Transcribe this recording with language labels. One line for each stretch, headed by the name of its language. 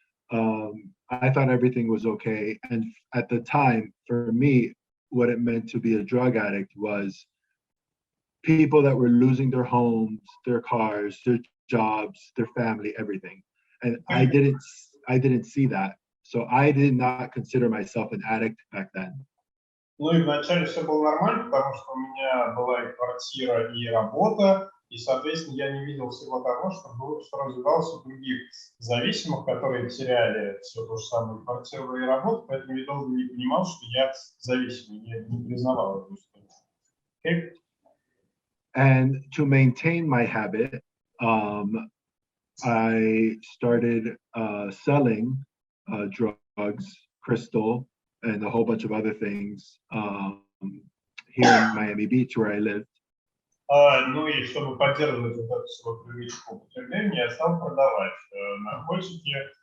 English: I thought everything was okay. And at the time, for me, what it meant to be a drug addict was people that were losing their homes, their cars, their jobs, their family, everything. and I didn't see that. So I did not consider myself an addict back then.
Russian: Ну и вначале все было нормально, потому что у меня была и квартира, и работа, и, соответственно, я не видел всего того, что развивалось у других зависимых, которые теряли все то же самое, квартиру и работу, поэтому я долго не понимал, что я зависимый, я не признавал эту историю.
English: Okay? And to maintain my habit, I started selling drugs, crystal, and a whole bunch of other things here in Miami Beach, where I lived.
Russian: Ну и чтобы поддерживать вот эту свою привычку употребления, я стал продавать наркотики.